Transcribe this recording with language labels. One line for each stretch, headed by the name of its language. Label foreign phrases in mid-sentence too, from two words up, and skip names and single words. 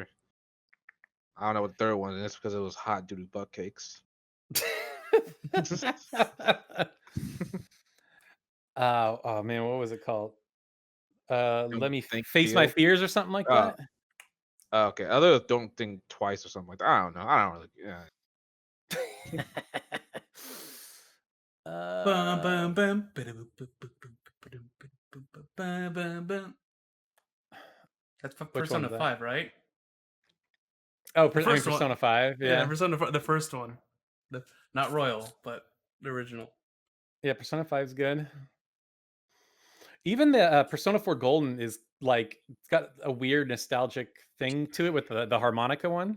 English: I don't know what the third one is because it was hot doo doo butt cakes. Oh man, what was it called? Let me Think, face my feel. fears or something like Oh, that. okay. Other don't think twice or something like that. I don't know. I don't really. Yeah. Bum, bum, uh, bum, ba-da-boop, boop, boop, boop, ba-dum, ba-dum, boop, bum, bum, bum. That's which Persona one's that? 5, right? Oh, The first one. Persona 5. Yeah, Yeah. the first one. Not Royal, but the original. Yeah, Persona 5 is good. Even the Persona 4 Golden is like it's got a weird nostalgic thing to it with the harmonica one.